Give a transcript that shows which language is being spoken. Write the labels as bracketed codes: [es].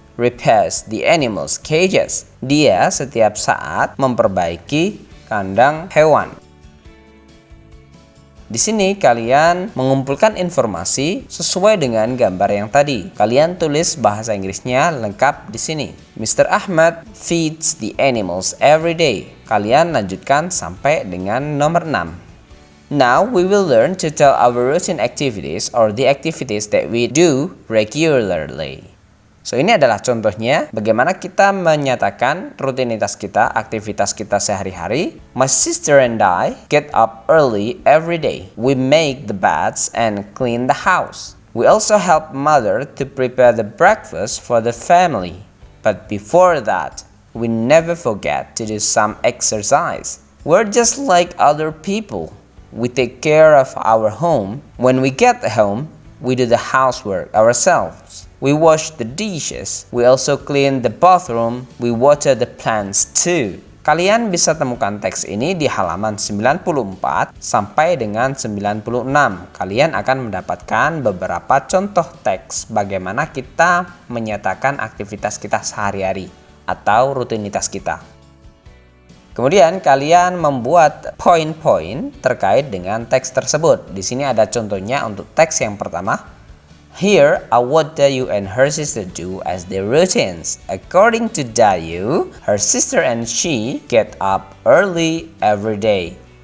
[en] repairs the animals' cages. [id] Dia setiap saat memperbaiki kandang hewan. Di sini kalian mengumpulkan informasi sesuai dengan gambar yang tadi. Kalian tulis bahasa Inggrisnya lengkap di sini. Mr. [en] Ahmad feeds the animals every day. [id] Kalian lanjutkan sampai dengan nomor 6. [en] Now we will learn to tell our routine activities or the activities that we do regularly. [id] So ini adalah contohnya bagaimana kita menyatakan rutinitas kita, aktivitas kita sehari-hari. [en] My sister and I get up early every day. We make the beds and clean the house. We also help mother to prepare the breakfast for the family. But before that, we never forget to do some exercise. We're just like other people. We take care of our home. When we get home, we do the housework ourselves. We wash the dishes. We also clean the bathroom. We water the plants too. [id] Kalian bisa temukan teks ini di halaman 94 sampai dengan 96. Kalian akan mendapatkan beberapa contoh teks bagaimana kita menyatakan aktivitas kita sehari-hari atau rutinitas kita. Kemudian kalian membuat poin-poin terkait dengan teks tersebut. Di sini ada contohnya untuk teks yang pertama. [en] Here are what Dayu and her sister do as their routines. According to Dayu, her sister and she get up early every day.